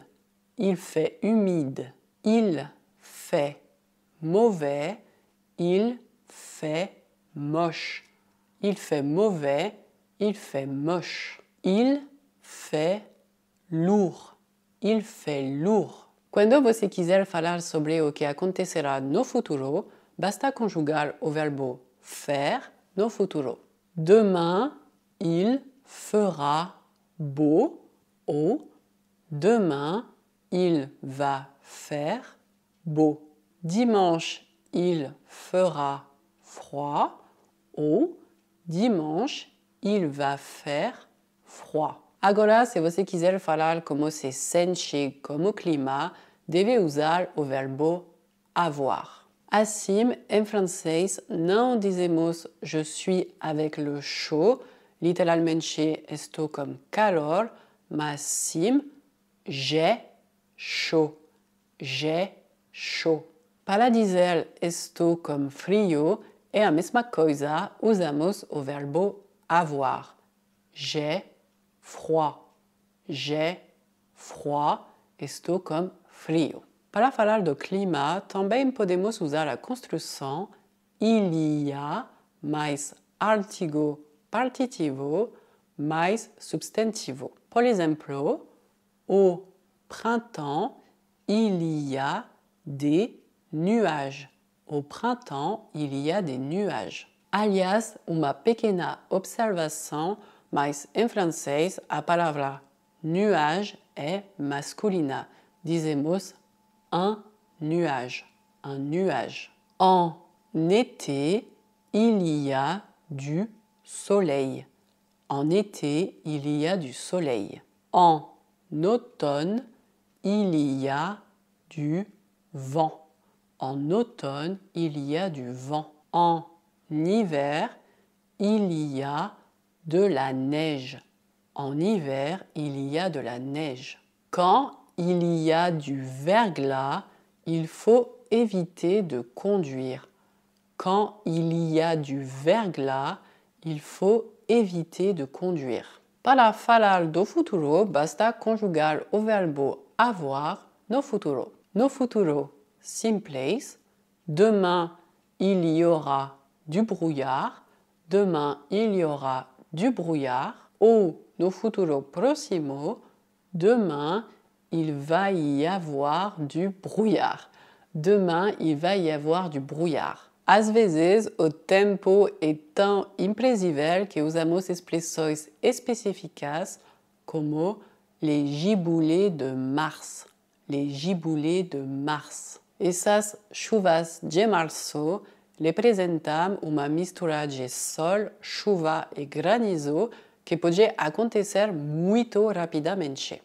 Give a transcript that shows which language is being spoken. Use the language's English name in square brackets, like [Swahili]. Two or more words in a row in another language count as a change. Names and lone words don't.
[French] Il fait humide. Il fait mauvais. Il fait moche. Il fait mauvais. Il fait moche. Il fait lourd. Il fait lourd. [Portuguese] Quando você quiser falar sobre o que acontecerá no futuro, basta conjugar o verbo faire no futuro. [French] Demain, il fera beau ou demain, il va faire beau. Dimanche, il fera froid ou dimanche, il va faire froid. [Portuguese] Agora, se você quiser falar como se sente como clima, deve usar o verbo avoir. Assim, em francês, não dizemos [French] je suis avec le chaud, [Portuguese] literalmente estou com calor, mas sim [French] j'ai chaud. J'ai chaud. [Portuguese] Para dizer estou com frio, é a mesma coisa, usamos o verbo avoir. [French] J'ai froid. J'ai froid. [Portuguese] Estou com frio. Para falar do clima, também podemos usar a construção [French] il y a [Portuguese] mais artigo partitivo mais substantivo. Por exemplo, [French] au printemps, il y a des nuages. Au printemps, il y a des nuages. [Portuguese] Aliás, uma pequena observação, mas em francês a palavra nuage é masculina. [French] Dizemos un nuage, un nuage. En été, il y a du soleil. En été, il y a du soleil. En automne, il y a du vent. En automne, il y a du vent. En hiver, il y a de la neige. En hiver, il y a de la neige. Quand il y a du verglas, il faut éviter de conduire. Quand il y a du verglas, il faut éviter de conduire. [Portuguese] Para falar do futuro, basta conjugar o verbo avoir no futuro. No futuro simples, [French] demain il y aura du brouillard, demain il y aura du brouillard, [Portuguese] ou no futuro próximo, [French] demain il va y avoir du brouillard. Demain il va y avoir du brouillard. [Portuguese] Às vezes, o tempo é tão imprevisível que usamos expressões específicas como [French] les giboulées de mars. Les giboulées de mars. [Portuguese] Essas chuvas de março representam uma mistura de sol, chuva e granizo que pode acontecer muito rapidamente.